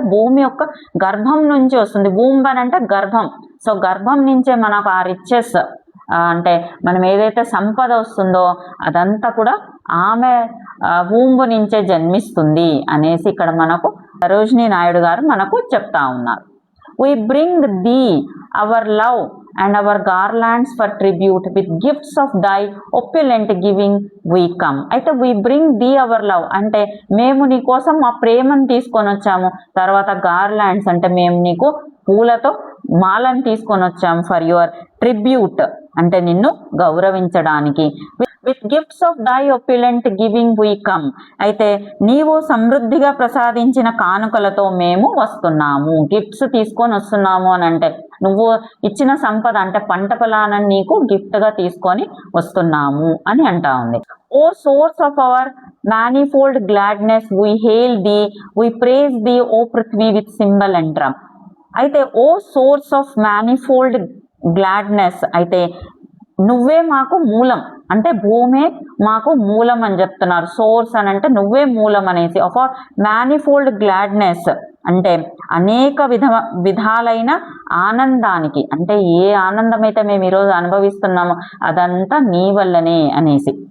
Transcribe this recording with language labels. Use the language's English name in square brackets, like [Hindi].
[Telugu] అంటే భూమి యొక్క గర్భం నుంచి వస్తుంది. వూంబ్ అని అంటే గర్భం. సో గర్భం నుంచే మనకు ఆ రిచెస్ అంటే మనం ఏదైతే సంపద వస్తుందో అదంతా కూడా ఆమె వూంబు నుంచే జన్మిస్తుంది అనేసి ఇక్కడ మనకు సరోజినీ నాయుడు గారు మనకు చెప్తా ఉన్నారు. [English] We bring thee our love and our garlands for tribute, with gifts of thy opulent giving we come. [Telugu] అయితే [English] we bring thee our love [Telugu] అంటే మేము నీ కోసం మా ప్రేమను తీసుకొని వచ్చాము. తర్వాత గార్లాండ్స్ అంటే మేము నీకు పూలతో మాలను తీసుకొని వచ్చాము. [English] for your tribute [Telugu] అంటే నిన్ను గౌరవించడానికి. [English] with gifts of thy opulent giving we come, [Telugu] అయితే నీవు సమృద్ధిగా ప్రసాదించిన కానుకలతో మేము వస్తున్నాము, గిఫ్ట్స్ తీసుకొని వస్తున్నాము అని అంటే నువ్వు ఇచ్చిన సంపద అంటే పంట పొలాన్ని నీకు గిఫ్ట్గా తీసుకొని వస్తున్నాము అని అంటా ఉంది. [English] O source of our manifold gladness we hail thee, we praise thee o prithvi with cymbal and drum. [Telugu] అయితే [English] O source of manifold gladness [Telugu] అయితే నువ్వే మాకు మూలం అంటే భూమే మాకు మూలం అని చెప్తున్నారు. సోర్స్ అని అంటే నువ్వే మూలం అనేసి. [English] of our manifold gladness [Telugu] అంటే అనేక విధాలైన ఆనందానికి, అంటే ఏ ఆనందం అయితే మేము ఈరోజు అనుభవిస్తున్నామో అదంతా నీ వల్లనే అనేసి.